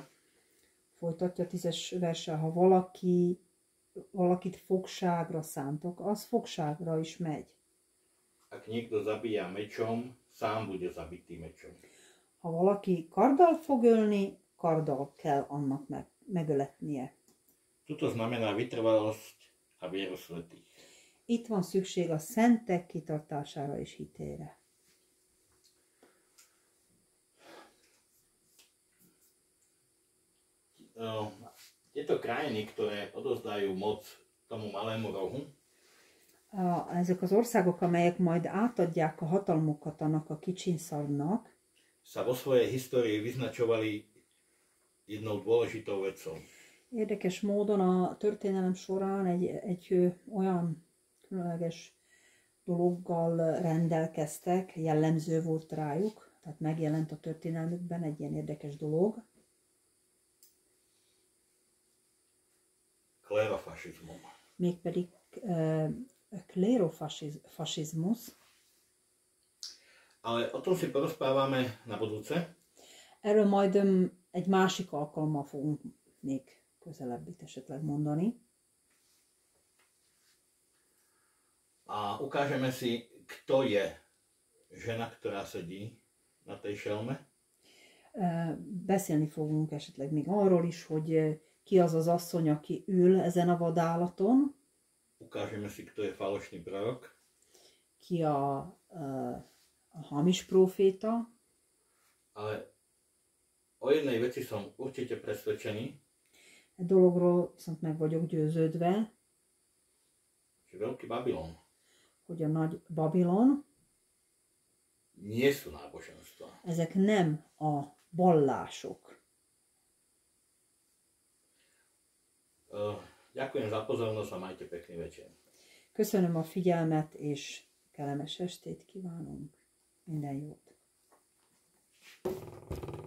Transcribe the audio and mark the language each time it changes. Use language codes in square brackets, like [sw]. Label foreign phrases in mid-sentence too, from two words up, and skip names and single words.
[hu] Folytatja 10-es verssel, ha valakit fogságra szántok, az fogságra is megy. [sk] Ak niekto zabíja mečom, sám bude zabitý mečom. [hu] Ha valaki karddal fog ölni, karddal kell annak megöletnie. [sk] Toto znamená vytrvalosť a vieru svätých. [hu] Itt van szükség a szentek kitartására és hitére. [sk] Tieto krajiny, ktoré odozdajú moc tomu malému rohu, [hu] Ezek az országok, amelyek majd átadják a hatalmukat annak a kicsinszarnak, [sk] sa vo svojej histórii vyznačovali jednou dôležitou vecou. [hu] érdekes módon a történelem során egy olyan különleges dologgal rendelkeztek, jellemző volt rájuk, tehát megjelent a történelmükben egy ilyen érdekes dolog. [sk] Klérofašizmum. [hu] Mégpedig klérofasizmus. [sk] Ale o tom si porozprávame na budúce. [hu] Erről majd egy másik alkalommal fogunk még közelebb itt esetleg mondani. [sk] A ukážeme si, kto je žena, ktorá sedí na tej šelme. [hu] Beszélni fogunk esetleg még arról is, hogy ki az az asszony, aki ül ezen a vadállaton. [sk] Ukážeme si, kto je falošný prorok. [hu] Ki a hamis próféta. [sk] Ale o jednej veci som určite presvedčený. [hu] Egy dologról viszont meg vagyok győződve, [sk] Že veľký Babylon [hu] hogy a nagy Babilon, [sk] nie sú náboženstva. [hu] ezek nem a vallások. [sk] Ďakujem za pozornosť a majte pekný večer. [hu] Köszönöm a figyelmet, és kellemes estét kívánunk. Minden jót!